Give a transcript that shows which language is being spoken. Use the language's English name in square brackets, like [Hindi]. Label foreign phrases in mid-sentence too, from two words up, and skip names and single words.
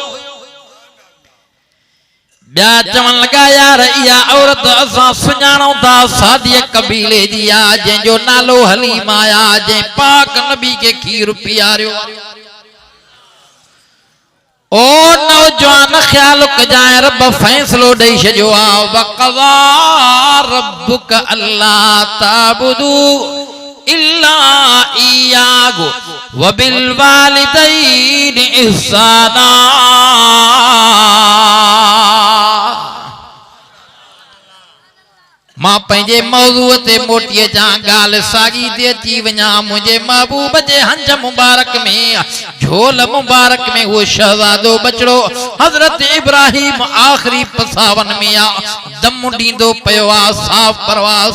[Sindhi] ॿिया चवण लॻा यार इहा औरत असां सुञाणूं था सादिया कबीले जी आ जंहिंजो नालो हलीमा आ जंहिं पाक नबी के खीर पियारियो ओ नौजवान ख्याल कजाए रब फैसलो ॾेई छॾियो आ [Arabic] وقضى ربك ألا تعبدوا إلا إياه وبالوالدين إحسانا [Sindhi] मां पंहिंजे मौज़ूअ ते मोटी अचां ॻाल्हि साॻी ते अची वञा मुंहिंजे महबूब जे हंज मुबारक में झोल मुबारक में वो शहज़ादो बचड़ो हज़रत इब्राहिम आखिरी पसावन में आ दम ॾींदो पियो आ साफ़ परवाज़